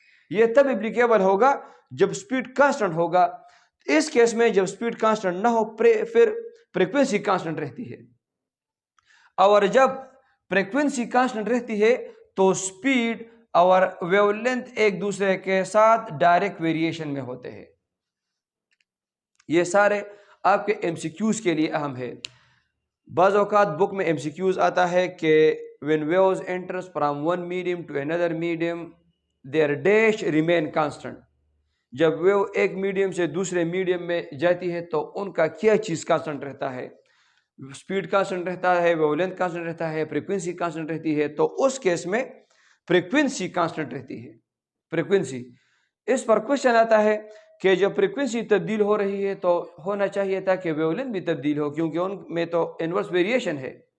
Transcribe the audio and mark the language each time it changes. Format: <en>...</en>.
<ur>یہ تب اپلیکیبل ہوگا جب سپیڈ کانسٹنٹ ہوگا. اس کیس میں جب سپیڈ کانسٹنٹ نہ ہو پھر فریکوینسی کانسٹنٹ رہتی ہے، اور جب فریکوینسی کانسٹنٹ رہتی ہے تو سپیڈ اور ویو لینتھ ایک دوسرے کے ساتھ ڈائریکٹ ویریشن میں ہوتے ہیں. یہ سارے آپ کے ایم سی کیوز کے لیے اہم ہے. بعض اوقات بک میں ایم سی کیوز آتا ہے کہ</ur> <en>when waves enters from one medium to another medium their dash remain constant.</en> <ur>جب ویو ایک میڈیم سے دوسرے میڈیم میں جاتی ہے تو ان کا کیا چیز کانسٹنٹ رہتا ہے؟ سپیڈ کانسٹنٹ رہتا ہے، ویو لینتھ کانسٹنٹ رہتا ہے، فریکوینسی کانسٹنٹ رہتی ہے. تو اس کیس میں فریکوینسی کانسٹنٹ رہتی ہے. فریکوینسی اس پر کوشچن آتا ہے کہ جب فریکوینسی تبدیل ہو رہی ہے تو ہونا چاہیے تھا کہ ویو لینتھ بھی تبدیل ہو، کیونکہ ان میں تو انورس ویریشن ہے.</ur>